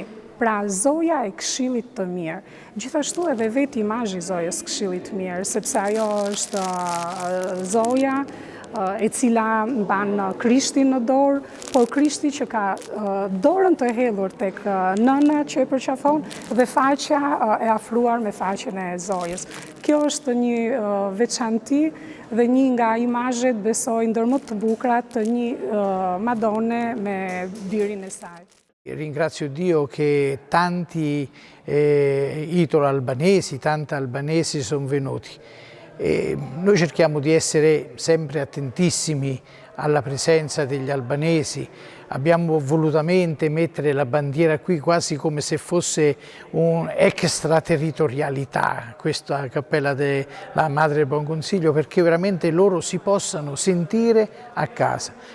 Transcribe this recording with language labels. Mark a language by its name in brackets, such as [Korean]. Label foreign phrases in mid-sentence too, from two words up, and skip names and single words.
[Albanian] Pra Zoja e Këshillit të Mirë. Gjithashtu edhe vetë imazhi I Zojës së Këshillit të Mirë, sepse ajo është Zoja e cila mban Krishtin në dorë, por Krishti që ka dorën të hedhur tek nëna që e përqafon dhe faqja e afruar me faqen e Zojës. Kjo është një veçanti dhe një nga imazhet besoj ndër më të bukura të një Madone me birin e saj. [Italian] Ringrazio Dio che tanti italo-albanesi, tanti albanesi sono venuti. Noi cerchiamo di essere sempre attentissimi alla presenza degli albanesi. Abbiamo volutamente mettere la bandiera qui quasi come se fosse un'extraterritorialità, questa cappella della Madre del Buon Consiglio, perché veramente loro si possano sentire a casa.